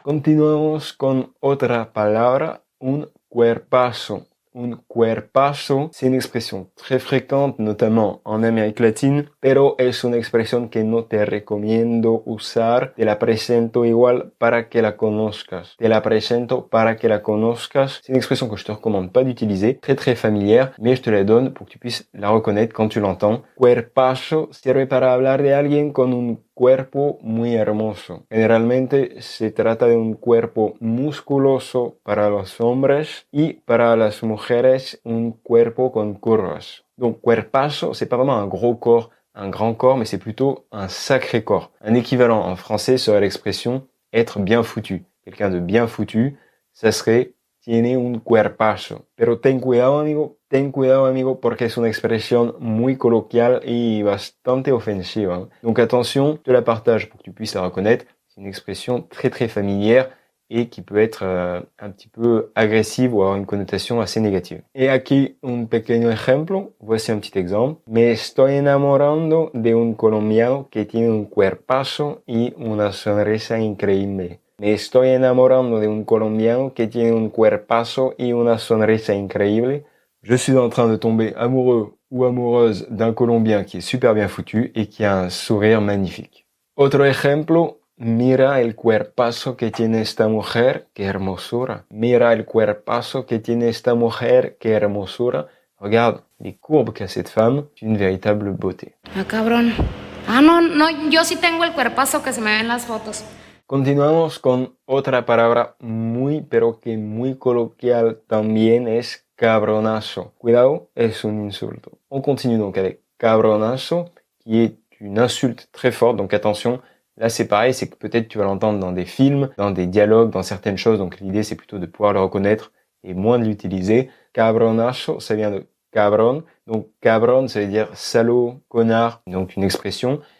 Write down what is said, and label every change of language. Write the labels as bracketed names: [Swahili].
[Spanish] Continuamos con otra palabra, un cuerpazo. [French] Un cuerpazo, c'est une expression très fréquente, notamment en Amérique latine, [Spanish] pero es una expresión que no te recomiendo usar. Te la presento igual para que la conozcas. Te la presento para que la conozcas. [French] C'est une expression que je te recommande pas d'utiliser, très familière, mais je te la donne pour que tu puisses la reconnaître quand tu l'entends. [Spanish] Cuerpazo sirve para hablar de alguien con un cuerpo muy hermoso. Generalmente se trata de un cuerpo musculoso para los hombres y para las mujeres un cuerpo con curvas. [French] Donc cuerpazo, c'est pas vraiment un gros corps, un grand corps, mais c'est plutôt un sacré corps. Un équivalent en français serait l'expression être bien foutu. Quelqu'un de bien foutu, ça serait [Spanish] tiene un cuerpazo. Pero ten cuidado amigo, porque es una expresión muy coloquial y bastante ofensiva. [French] Donc attention, je te la partage pour que tu puisses la reconnaître. C'est une expression très familière et qui peut être un petit peu agressive ou avoir une connotation assez négative. Et [Spanish] aquí un pequeño ejemplo, [French] voici un petit exemple. [Spanish] Me estoy enamorando de un colombiano que tiene un cuerpazo y una sonrisa increíble. Me estoy enamorando de un colombiano que tiene un cuerpazo y una sonrisa increíble. [French] Je suis en train de tomber amoureux ou amoureuse d'un Colombien qui est super bien foutu et qui a un sourire magnifique. [Spanish] Otro ejemplo, mira el cuerpazo que tiene esta mujer, qué hermosura. Mira el cuerpazo que tiene esta mujer, qué hermosura. [French] Regarde les courbes qu'a cette femme, c'est une véritable beauté. [Spanish] Ah, cabrón. Ah, no, yo sí tengo el cuerpazo que se me ven las fotos. Continuamos con otra palabra muy, pero que muy coloquial también es cabronazo. Cuidado, es un insulto. [French] On continue donc avec cabronazo, qui est une insulte très forte. Donc attention, là c'est pareil, c'est que peut-être tu vas l'entendre dans des films, dans des dialogues, dans certaines choses. Donc l'idée c'est plutôt de pouvoir le reconnaître et moins de l'utiliser. Cabronazo, ça vient de cabron. Donc cabron, ça veut dire salaud, connard, donc une expression.